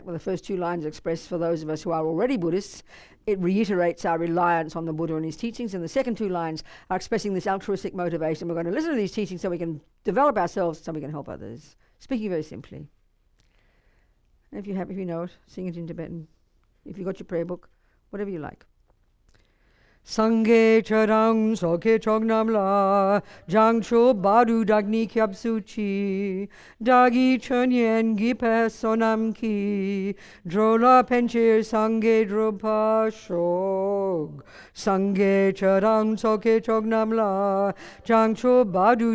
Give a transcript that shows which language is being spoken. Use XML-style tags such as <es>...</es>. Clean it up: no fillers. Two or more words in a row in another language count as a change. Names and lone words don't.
<en>Well, the first 2 lines express, for those of us who are already Buddhists, it reiterates our reliance on the Buddha and his teachings, and the second 2 lines are expressing this altruistic motivation. We're going to listen to these teachings so we can develop ourselves, so we can help others. Speaking very simply. If you know it, sing it in Tibetan. If you've got your prayer book, whatever you like.</en> <bo>སངས་རྒྱས་ཆོས་དང་ཚོགས་ཀྱི་མཆོག་རྣམས་ལ། བྱང་ཆུབ་བར་དུ་བདག་ནི་སྐྱབས་སུ་མཆི། བདག་གིས་སྦྱིན་སོགས་བགྱིས་པའི་བསོད་ནམས་ཀྱིས འགྲོ་ལ་ཕན་ཕྱིར་སངས་རྒྱས་འགྲུབ་པར་ཤོག། སངས་རྒྱས་ཆོས་དང་ཚོགས་ཀྱི་མཆོག་རྣམས་ལ། བྱང་ཆུབ་བར་དུ</bo>